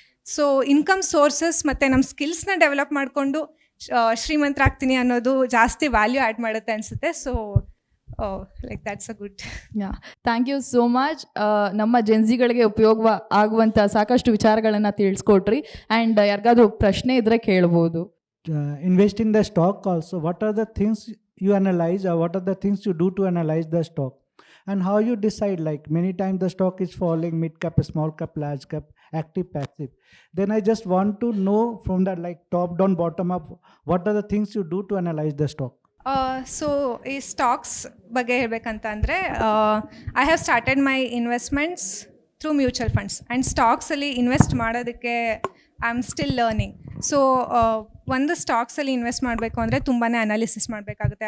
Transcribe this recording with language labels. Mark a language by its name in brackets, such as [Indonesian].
[Kannada] So income sources ಮತ್ತು ನಮ್ಮ ಸ್ಕಿಲ್ಸ್ನ develop ಮಾಡಿಕೊಂಡು ಶ್ರೀಮಂತರಾಗ್ತೀನಿ ಅನ್ನೋದು ಜಾಸ್ತಿ ವ್ಯಾಲ್ಯೂ ಆ್ಯಡ್ ಮಾಡುತ್ತೆ ಅನಿಸುತ್ತೆ. So [English] Like that's a good. Thank you so much. [Kannada] ನಮ್ಮ ಜೆನ್ಸಿಗಳಿಗೆ ಉಪಯೋಗ ಆಗುವಂಥ ಸಾಕಷ್ಟು ವಿಚಾರಗಳನ್ನು ತಿಳಿಸ್ಕೊಟ್ರಿ. ಆ್ಯಂಡ್ ಯಾರಿಗಾದ್ರೂ ಪ್ರಶ್ನೆ ಇದ್ರೆ ಕೇಳ್ಬೋದು. [English] Invest in the stock also, what are the things you analyze, or what are the things you do to analyze the stock, and how you decide, like many times the stock is falling, mid cap, small cap, large cap, active, passive. Then I just want to know from that, like top down, bottom up, what are the things you do to analyze the stock? So [Kannada] ಈ stocks ಬಗ್ಗೆ ಹೇಳಬೇಕಂತ ಅಂದರೆ [English] I have started my investments through mutual funds and ಸ್ಟಾಕ್ಸಲ್ಲಿ [Kannada] invest ಮಾಡೋದಕ್ಕೆ [English] I am still learning. [Kannada] So ಒಂದು ಸ್ಟಾಕ್ಸಲ್ಲಿ invest ಮಾಡಬೇಕು ಅಂದರೆ ತುಂಬಾ analysis ಮಾಡಬೇಕಾಗುತ್ತೆ.